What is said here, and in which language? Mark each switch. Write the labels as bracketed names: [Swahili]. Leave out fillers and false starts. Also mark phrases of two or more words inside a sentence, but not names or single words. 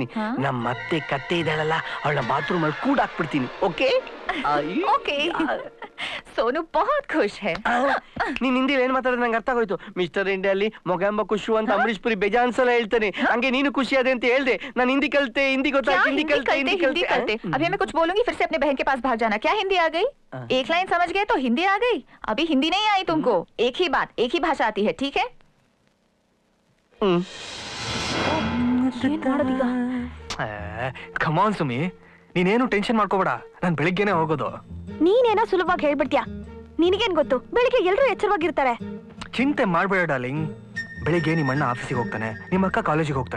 [Kannada] ನಮ್ಮ ಮತ್ತೆ ಕತ್ತೆ ಇದ್ದಾಳಲ್ಲ ಅವಳ ಬಾತ್ರೂಮ್ ಅಲ್ಲಿ ಕೂಡ ಹಾಕ್ಬಿಡ್ತೀನಿ. ಓಕೆ [Hindi] ओके. सोनू बहुत खुश है. [Kannada] ನೀನ್ ಹಿಂದಿ ಏನ್ ಮಾತಾಡೋದು ನಂಗೆ ಅರ್ಥ ಆಗೋಯ್ತು. ಮಿಸ್ಟರ್ ಇಂಡಿಯಾ ಅಲ್ಲಿ ಮೊಗಂಬ ಖುಷು ಅಂತ ಅಂಬರೀಶ್ ಪುರಿ ಬೇಜಾನ್ ಸಲ ಹೇಳ್ತಾನೆ. ಹಂಗೆ ನೀನು ಖುಷಿ ಅದೇ ಅಂತ ಹೇಳ್ದೆ. ನಾನು ಹಿಂದಿ ಕಲ್ತೆ, ಹಿಂದಿ ಗೊತ್ತಾಯ್ತು, ಹಿಂದಿ ಕಲ್ತೆ. [Hindi] अभी मैं कुछ बोलूंगी फिर से अपने बहन के पास भाग जाना. क्या हिंदी आ गई? एक लाइन समझ गए तो हिंदी आ गई. अभी हिंदी नहीं आई तुमको. एक ही बात, एक ही भाषा आती है, ठीक है? [Kannada] ಕಮಾನ್ ಸುಮಿ, ನೀನೇನು ಟೆನ್ಷನ್ ಮಾಡ್ಕೋಬೇಡ. ನಾನು ಬೆಳಿಗ್ಗೆನೆ ಹೋಗೋದು. ನೀನೇನೋ ಸುಲಭವಾಗಿ ಹೇಳ್ಬಿಡ್ತೀಯ. ನಿನಗೇನ್ ಗೊತ್ತು, ಬೆಳಿಗ್ಗೆ ಎಲ್ಲರೂ ಎಚ್ಚರವಾಗಿರ್ತಾರೆ. ಚಿಂತೆ ಮಾಡ್ಬೇಡ ಡಾರ್ಲಿಂಗ್. ಬೆಳಿಗ್ಗೆ ನಿಮ್ಮ ಅಣ್ಣ ಆಫೀಸಿಗೆ ಹೋಗ್ತಾನೆ, ನಿಮ್ಮ ಅಕ್ಕ ಕಾಲೇಜಿಗೆ ಹೋಗ್ತಾಳೆ.